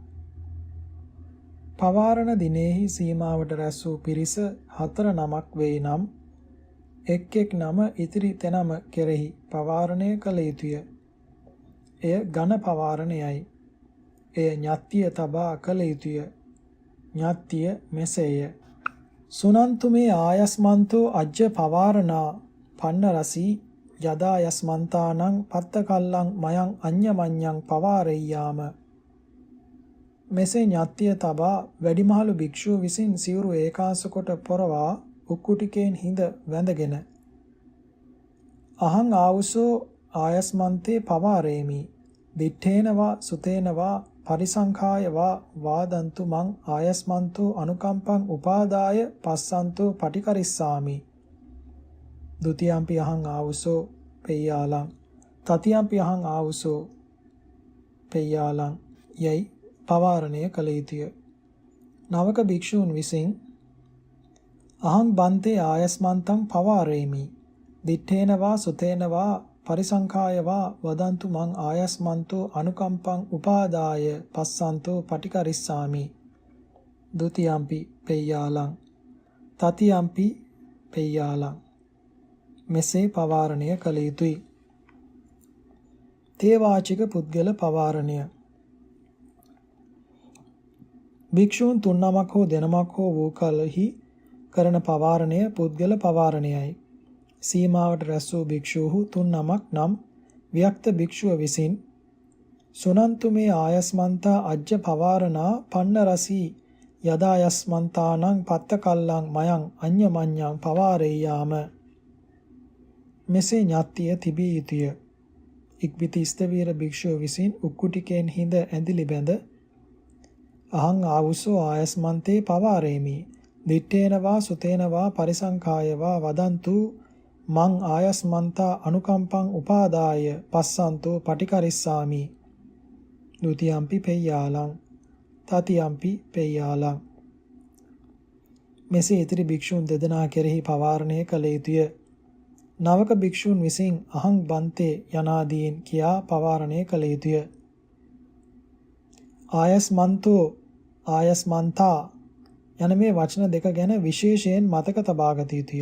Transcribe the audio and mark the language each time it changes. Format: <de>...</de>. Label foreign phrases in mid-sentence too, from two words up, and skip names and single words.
<si>පවාරණ දිනෙහි සීමාවට රැස් වූ පිරිස 4 නමක් වේ නම් එක් එක් නම ඉතිරි තැනම කෙරෙහි පවාරණය කළ යුතුය. එය ඝන පවාරණයයි. එය ඤත්තිය තබා කළ යුතුය. ඤත්තිය මෙසේය.</si> <pi>සුනන්තු මේ ආයස්මන්තෝ අජ්ජ පවාරණා පන්න රසී යදා යස්මන්තානං පත්තකල්ලං මයං අඤ්ඤමඤ්ඤං පවාරෙය්‍යාම.</pi> <si>මෙසේ ඤත්තිය තබා වැඩිමහලු භික්ෂුව විසින් සිවුරු ඒකාස කොට පොරවා උක්කුටිකෙන් හිඳ වැඳගෙන</si> <pi>අහං ආවුසෝ ආයස්මන්තේ පවාරේමි දිත්තේන වා සුතේන වා පරිසංඛාය වා වාදන්තු මං ආයස්මන්තෝ අනුකම්පං උපාදාය පස්සන්තෝ පටිකරිස්සාමි. ဒ ුතියම්පි අහං ආවුසෝ පෙය්‍යාලං තතියම්පි අහං ආවුසෝ පෙය්‍යාලං</pi> <si>යයි පවාරණය කළ යුතුය. නවක භික්ෂූන් විසින්</si> <pi>අහං බන්තේ ආයස්මන්තං පවාරේමි දිත්තේන වා සුතේන වා පරිසංඛාය වා වදන්තු මං ආයස්මන්තෝ අනුකම්පං උපාදාය පස්සන්තෝ පටිකරිස්සාමි. ဒ ුතියම්පි පෙය්‍යාලං තතියම්පි පෙය්‍යාලං</pi> <si>මෙසේ පවාරණය කළ යුතුය. තේ වාචික පුද්ගල පවාරණය. භික්ෂූන් 3 නමක් හෝ දෙනමක් හෝ වූ කලෙහි කරන පවාරණය පුද්ගල පවාරණයයි. සීමාවට රැස් වූ භික්ෂූහු 3 නමක් නම් වික්ත භික්ෂුව විසින්</si> <pi>සුනන්තු මේ ආයස්මන්තා අජ්ජ පවාරණා පන්න රසී යදා යස්මන්තානං පත්තකල්ලං මයං අඤ්ඤමඤ්ඤං පවාරෙය්‍යාම.</pi> <si>මෙසේ ඤත්තිය තිබිය යුතුය. ඉක්බිති ස්ථවීර භික්ෂුව විසින් උක්කුටිකෙන් හිඳ ඇඳිලි බැඳ</si> <pi>අහං ආවුසෝ ආයස්මන්තේ පවාරේමි දිත්තේන වා සුතේන වා පරිසංඛාය වා වදන්තු මං ආයස්මන්තා අනුකම්පං උපාදාය පස්සන්තෝ පටිකරිස්සාමි. ဒ ුතියම්පි පෙය්‍යාලං තතියම්පි පෙය්‍යාලං</pi> <si>මෙසේ ඉතිරි භික්ෂූන් දෙදෙනා කෙරෙහි පවාරණය කළ යුතුය. නවක භික්ෂූන් විසින්</si> <pi>අහං බන්තේ</pi> <si>යනාදීන් කියා පවාරණය කළ යුතුය. ආයස්මන්තෝ ආයස්මන්තා යන මේ වචන දෙක ගැන විශේෂයෙන් මතක තබා ගත යුතුය.</si>